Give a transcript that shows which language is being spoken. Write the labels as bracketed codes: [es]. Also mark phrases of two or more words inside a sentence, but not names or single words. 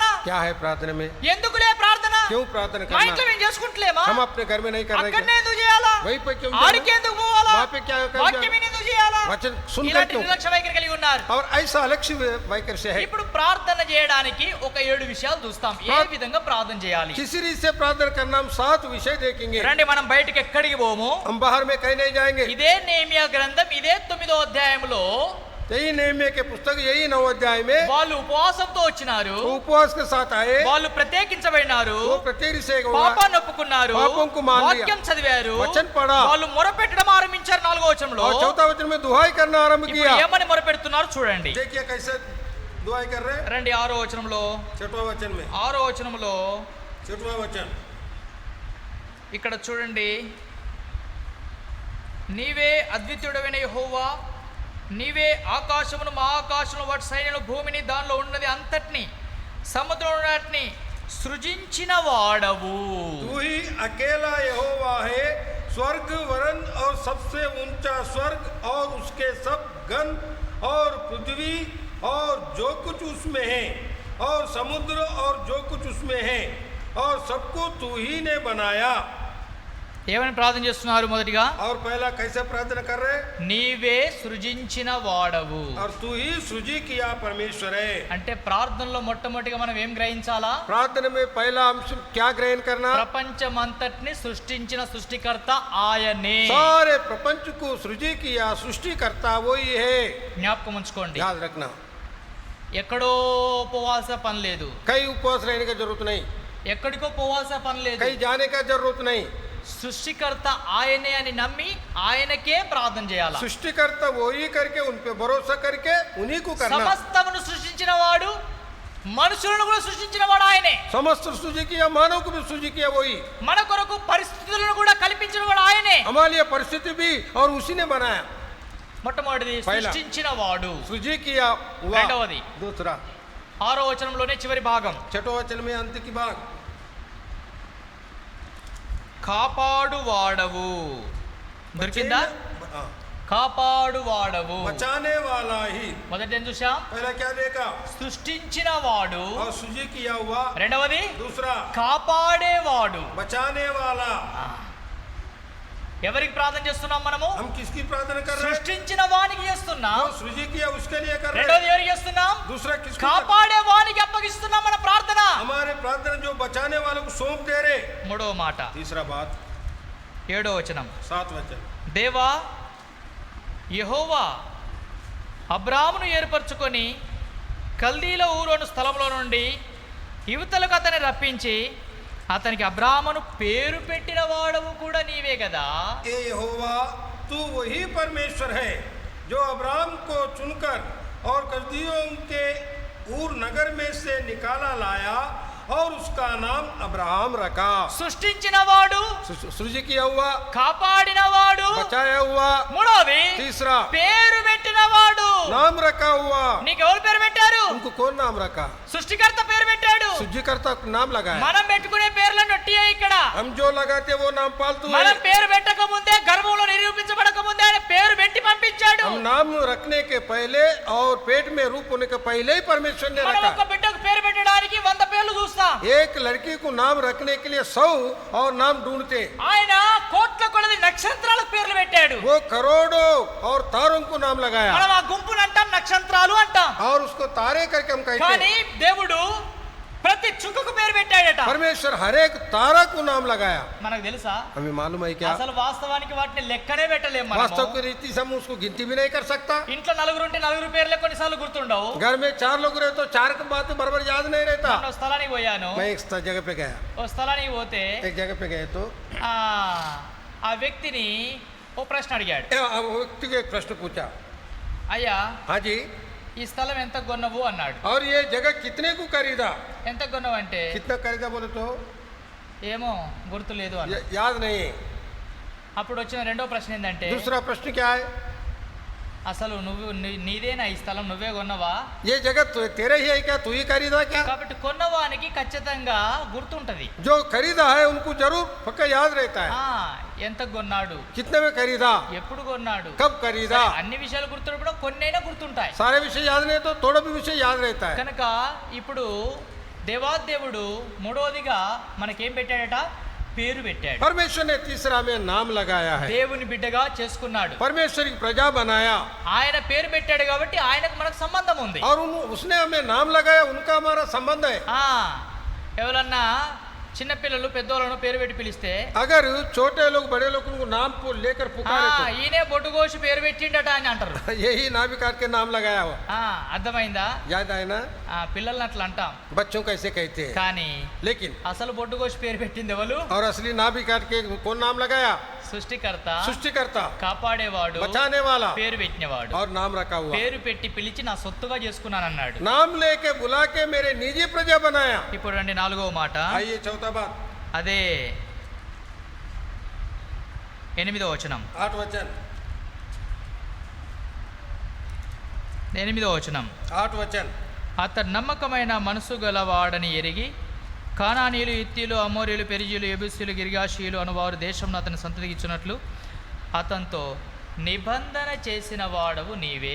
[hi] क्या है प्रार्थना में? [te] ఎందుకులే ప్రార్థన, [hi] क्यों प्रार्थना [te] మా ఇంట్లో [hi] करना? [te] మేము చేసుకుంటలేమా, [hi] हम अपने घर में नहीं कर रहे [te] అక్కడనే [hi] क्या? [te] ఎందుకు చేయాలా, [hi] वहीं पर क्यों [te] ఆడికి [hi] जाना? [te] ఎందుకు పోవాలా, [hi] वहाँ पे क्या कर [te] వాక్యం [hi] जाना? [te] ఎందుకు చేయాలా, [hi] वचन सुनकर [te] ఇలాంటి [hi] क्यों? [te] నిర్లక్ష్య వైఖరి కలిగి ఉన్నారు. [hi] और ऐसा अलक्ष्य वाक्य से है. [te] ఇప్పుడు ప్రార్థన చేయడానికి ఒక 7 విషయాలు చూస్తాం. ఏ విధంగా ప్రార్థన చేయాలి. [hi] किसी रीत से प्रार्थना करना हम 7 विषय देखेंगे. [te] రండి మనం బయటికి ఎక్కడికి పోము. [hi] हम बाहर में कहीं नहीं जाएंगे. [te] ఇదే నేమియా గ్రంథం ఇదే 9వ అధ్యాయంలో [hi] यही नेहमिया के पुस्तक यही 9 अध्याय में [te] వాళ్ళు ఉపవాసంతో వచ్చినారు, [hi] वो उपवास के साथ आए. [te] వాళ్ళు ప్రత్యేకించబడినారు, [hi] वो प्रत्येक से [te] పాపాన్ని ఒప్పుకున్నారు, [hi] पापं को मान लिया, [te] వాక్యం చదివారు, [hi] वचन पढ़ा [te] వాళ్ళు మొరపెట్టడం ఆరంభించారు. 4వ వచనంలో [hi] और चौथा वचन में दुहाई करना आरंभ [te] ఇప్పుడు [hi] किया. [te] ఏమని మొరపెడుతున్నారు చూడండి. [hi] देखिए कैसे दुहाई कर रहे हैं. [te] రండి 6వ వచనంలో, [hi] 6वां वचन में [te] 6వ వచనంలో [hi] 6वां वचन [te] ఇక్కడ చూడండి. నీవే అద్వితీయుడైన యెహోవా, నీవే ఆకాశమును మహాకాశమును వాటి సైన్యమును భూమిని దానిలో ఉన్నది అంతటిని సముద్రంని సృజించిన వాడవు. [hi] तू ही अकेला यहोवा है. स्वर्ग वरण और सबसे ऊंचा स्वर्ग और उसके सब गण और पृथ्वी और जो कुछ उसमें है और समुद्र और जो कुछ उसमें है और सबको तू ही ने बनाया. [te] ఏమని ప్రార్థన చేస్తున్నారు? మొదటిగా [hi] और पहला कैसे प्रार्थना कर रहे? [te] నీవే సృజించిన వాడవు. [hi] और तू ही सृजी किया परमेश्वर है. [te] అంటే ప్రార్థనలో మొట్టమొదటిగా మనం ఏం గ్రహించాలా? [hi] प्रार्थना में पहला अंश क्या ग्रहण करना? [te] ప్రపంచమంతటిని సృష్టించిన సృష్టికర్త ఆయనే. [hi] सारे प्रपंच को सृजी किया सृष्टिकर्ता वही है. [te] జ్ఞాపకం ఉంచుకోండి. [hi] याद रखना. [te] ఎక్కడో పోవాల్సిన పని లేదు. [hi] कहीं उपवास रहने की जरूरत नहीं, [te] ఎక్కడికో పోవాల్సిన పని లేదు. [hi] कहीं जाने का जरूरत नहीं. [te] సృష్టికర్త ఆయనే అని నమ్మి ఆయనకే ప్రార్థన చేయాలి. [hi] सृष्टिकर्ता वही करके उन पे भरोसा करके उन्हीं को करना. [te] సమస్తమును సృష్టించిన వాడు, మనుషులను కూడా సృష్టించిన వాడు ఆయనే. [hi] समस्त सृजी किया, मानव को भी सृजी किया वही. [te] మన కొరకు పరిస్థితులను కూడా కల్పించిన వాడు ఆయనే. [hi] हमारे लिए परिस्थिति भी और उसी ने बनाया. [te] మొట్టమొదటిది సృష్టించిన వాడు. [hi] सृजी किया हुआ. [te] రెండవది [hi] दूसरा [te] 6వ వచనంలోనే చివరి భాగం, [hi] 6वें वचन में अंत की भाग, [te] కాపాడువాడవు. దొరికిందా? కాపాడువాడవు, [hi] बचाने वाला ही. [te] మొదటి ఏం చూసాం? [hi] पहला क्या देखा? [te] సృష్టించిన వాడు. [hi] और सृजी किया हुआ. [te] రెండవది [hi] दूसरा [te] కాపాడేవాడు. [hi] बचाने वाला. [te] ఎవరికి ప్రార్థన చేస్తున్నాం మనము? [hi] हम किसकी प्रार्थना कर रहे हैं? [te] సృష్టించిన వానికి చేస్తున్నాం. [hi] जो सृजी किया उसके लिए कर रहे [te] రెండవది [hi] हैं. [te] ఎవరికి చేస్తున్నాం? [hi] दूसरा किसको? [te] కాపాడే వానికి అప్పగిస్తున్నాం మన ప్రార్థన. [hi] हमारे प्रार्थना जो बचाने वालों को सौंप दे रहे. [te] మూడవ మాట, [hi] तीसरा बात [te] 7వ వచనం, [hi] 7 वचन. [te] దేవా యెహోవా అబ్రామును ఏర్పరచుకొని కల్దీల ఊరోను స్థలంలో నుండి యువతలకు అతన్ని రప్పించి అతనికి అబ్రామును పేరు పెట్టిన వాడవు కూడా నీవే కదా. [hi] ए यहोवा तू वही परमेश्वर है जो अब्राम को चुनकर और कल्दियों के ऊर नगर में से निकाला लाया और उसका नाम अब्राहम रखा. [te] సృష్టించిన వాడు, [hi] सृजी किया हुआ, [te] కాపాడిన వాడు, [hi] बचाया हुआ. [te] మూడవది [hi] तीसरा [te] పేరు పెట్టిన వాడు. [hi] नाम रखा हुआ. [te] నీకు ఎవరు పేరు పెట్టారు? [hi] उनको कौन नाम रखा? [te] సృష్టికర్త పేరు పెట్టాడు. [hi] सृष्टिकर्ता को नाम लगाया. [te] మనం పెట్టుకునే పేర్లను నొట్టియే ఇక్కడ. [hi] हम जो लगाते वो नाम पालतू [te] మనం [hi] है. [te] పేరు పెట్టక ముందే, గర్భంలో నిరూపించబడక ముందే ఆయన పేరు పెట్టి పంపించాడు. [hi] हम नाम रखने के पहले और पेट में रूप होने के पहले ही परमेश्वर ने [te] మనం [hi] रखा. [te] ఒక బిడ్డకు పేరు పెట్టడానికి 100 పేర్లు చూస్తాం. [hi] एक लड़की को नाम रखने के लिए 100 और नाम ढूंढते. [te] ఆయన కోట్ల కొలది నక్షత్రాలకు పేర్లు పెట్టాడు. [hi] वो करोड़ों और तारों को नाम लगाया [te] మనం ఆ గుంపును అంటాం నక్షత్రాలు అంటాం. [hi] और उसको तारे करके हम कहते [te] కానీ [hi] हैं. [te] దేవుడు ప్రతి చుక్కకు పేరు పెట్టాడట. [hi] परमेश्वर हर एक तारा को नाम लगाया. [te] మనకు తెలుసా? [hi] हमें मालूम है क्या? [te] అసలు వాస్తవానికి వాటిని లెక్కనే పెట్టలేము [hi] वास्तव [te] మనము. [hi] की रीति से हम उसको गिनती भी नहीं कर सकता. [te] ఇంట్లో నలుగురు ఉంటే నలుగురు పేర్లే కొన్నిసార్లు గుర్తుండవు. [hi] घर में 4 लोग रहे तो 4 की बात बराबर याद नहीं रहता. [te] నేను స్థలానికి పోయాను. [hi] मैं एक जगह पे गया. [te] ఓ స్థలానికి పోతే [hi] एक जगह पे गए तो [te] ఆ వ్యక్తిని ఓ ప్రశ్న అడిగాడు. [hi] वो व्यक्ति को एक प्रश्न पूछा. [te] అయ్యా [hi] हाँ जी, [te] ఈ స్థలం ఎంత కొన్నవు అన్నాడు. [hi] और ये जगह कितने को खरीदा? [te] ఎంత కొన్నవు అంటే [hi] कितना खरीदा बोले तो [te] ఏమో గుర్తులేదు అన్న. [hi] याद नहीं. [te] అప్పుడు వచ్చిన రెండో ప్రశ్న ఏంటంటే, [hi] दूसरा प्रश्न क्या है? [te] అసలు నీదేనా ఈ స్థలం, నువ్వే కొన్నవా? [hi] ये जगह तेरे ही है क्या? तू ही खरीदा क्या? [te] కాబట్టి కొన్నవానికి ఖచ్చితంగా గుర్తుంటది. [hi] जो खरीदा है उनको जरूर पक्का याद रहता है. [te] ఎంత కొన్నాడు, [hi] कितने में खरीदा, [te] ఎప్పుడు కొన్నాడు, [hi] कब खरीदा. [te] అన్ని విషయాలు గుర్తుండడం కొన్నైనా గుర్తుంటాయి. [hi] सारे विषय याद नहीं तो थोड़ा भी विषय याद रहता है. [te] కనుక ఇప్పుడు దేవాదేవుడు మూడవదిగా మనకేం పెట్టాడట? పేరు పెట్టాడు. [hi] परमेश्वर ने तीसरा में नाम लगाया है. [te] దేవుని బిడ్డగా చేసుకున్నాడు. [hi] परमेश्वर की प्रजा बनाया [te] ఆయన పేరు పెట్టాడు కాబట్టి ఆయనకు మనకు సంబంధం ఉంది. [hi] और उसने हमें नाम लगाया, उनका हमारा संबंध है. [te] ఎవరన్నా చిన్నపిల్లలు పెద్దోళ్ళను పేరు పెట్టి పిలిస్తే, [hi] अगर छोटे लोग बड़े लोग उनको नाम को लेकर पुकारे [te] ఈయనే బొడ్డుగోసి పేరు పెట్టిండట అని అంటారు. [hi] तो यही नाभि काट के नाम लगाया हुआ. [te] అర్థమైందా? [hi] याद आए ना? [te] పిల్లల్ని అట్లా అంటాం, [hi] बच्चों को ऐसे कहते हैं. [te] కానీ [hi] लेकिन [te] అసలు బొడ్డుగోసి పేరు పెట్టింది ఎవరు? [hi] और असली नाभि काट के कौन नाम लगाया? [te] సృష్టికర్త, [hi] सृष्टिकर्ता, [te] కాపాడేవాడు, [hi] बचाने वाला [te] పేరు పెట్టినవాడు. [hi] और नाम रखा हुआ. [te] పేరు పెట్టి పిలిచి నా సొత్తుగా చేసుకున్నాను అన్నాడు. [hi] नाम लेके बुला के मेरे निजी प्रजा बनाया. [te] ఇప్పుడు రండి 4వ మాట. [hi] आइए चौथा बात, [te] అదే 8వ వచనం. [hi] 8 वचन, [te] 8వ వచనం. [hi] 8 वचन. [te] అతడు నమ్మకమైన మనసు గలవాడని ఎరిగి కానానీయులు, హిత్తీయులు, అమోరీయులు, పెరిజీయులు, యెబూసీయులు, గిర్గాషీయులు అనువారు దేశంలో అతని సంతతికి ఇచ్చినట్లు అతనితో నిబంధన చేసిన వాడవు నీవే.